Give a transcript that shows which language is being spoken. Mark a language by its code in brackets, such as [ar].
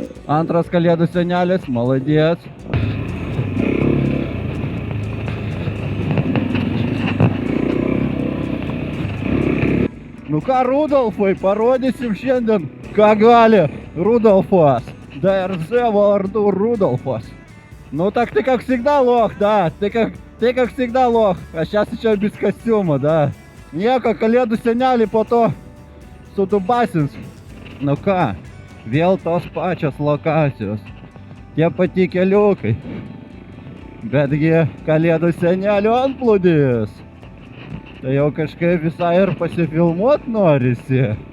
[lt] Antras kalėdų senelis, maladės. Nu ką, Rudolfai, parodysim šiandien, ką gali Rudolfas. DRZ vardu Rudolfas. [ru] Ну так ты как всегда лох, да, ты как всегда лох. А сейчас еще без костюма, да. [lt] Nieko, kalėdų senelį po to sudubasins. Nu ką, vėl tos pačios lokacijos. Tie pati keliukai. Betgi kalėdų senelio antplūdis. Tai jau kažkaip visai ir pasifilmuot norisi.